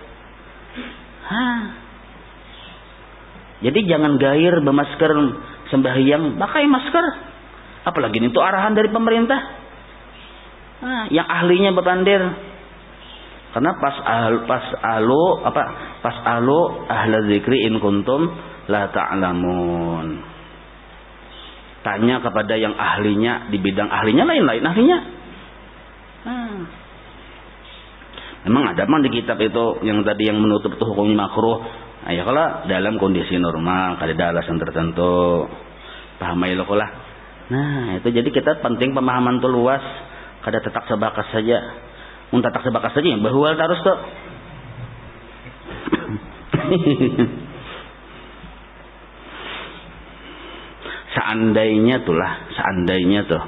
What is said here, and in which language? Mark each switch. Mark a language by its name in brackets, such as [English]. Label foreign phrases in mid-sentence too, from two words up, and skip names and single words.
[Banjar] Jadi jangan gair bermasker sembahyang, pakai masker. Apalagi itu arahan dari pemerintah. Yang ahlinya berpandir. [Arabic] Karena فاسألوا أهل الذكر إن كنتم لا تعلمون. [Banjar] Tanya kepada yang ahlinya di bidang ahlinya, lain ahlinya. Memang ada di kitab itu yang tadi yang menutup itu hukumnya makruh. Ya kalau dalam kondisi normal, kada ada alasan tertentu. Paham ya lah. Nah, itu jadi kita penting pemahaman itu luas, kada tetak sebakas saja. Mun tetak sebakas saja yang bahwa harus tuh. Seandainya tuh.